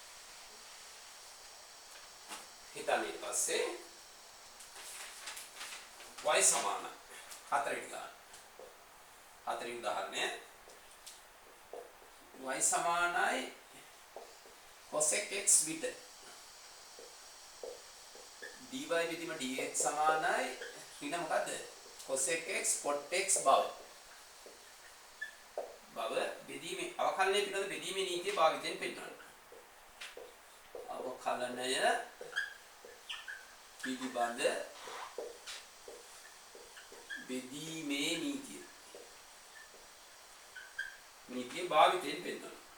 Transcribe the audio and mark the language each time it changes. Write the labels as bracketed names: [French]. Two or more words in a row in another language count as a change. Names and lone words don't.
[Sinhala] හිතන්න ඊට පස්සේ y සමාන 4 වෙනි ගාන. 4 වෙනි උදාහරණය y සමානයි cosec x විත dy බෙදීම dx සමානයි ඊන මොකද්ද? cosec x cot x බව බෙදීමේ අවකලනයේ පිළිබඳ බෙදීමේ නීතිය භාවිතයෙන් පෙන්නනවා. අවකලනය පිළිබඳ බෙදීමේ නීතිය භාවිතයෙන් පෙන්නනවා.